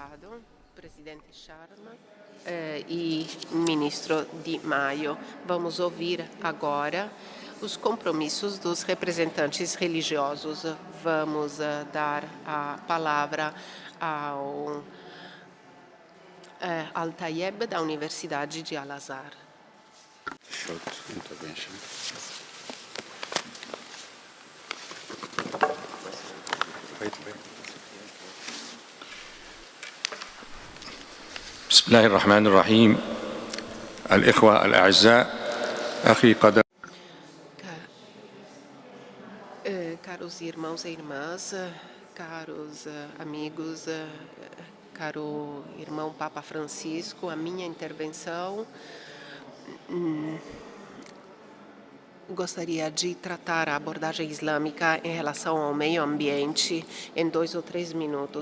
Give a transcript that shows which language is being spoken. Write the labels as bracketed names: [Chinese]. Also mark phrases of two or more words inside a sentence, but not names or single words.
[Portuguese] E ministro Di Maio. Vamos ouvir agora os compromissos dos representantes religiosos. Vamos dar a palavra ao Al-Tayeb, da Universidade de Al-Azhar. [Arabic] بسم الله الرحمن الرحيم الإخوة الأعزاء أخي قدر [Portuguese] Caros irmãos e irmãs, caros amigos, caro irmão Papa Francisco, a minha intervenção gostaria de tratar a abordagem islâmica em relação ao meio ambiente em 2 ou 3 minutos.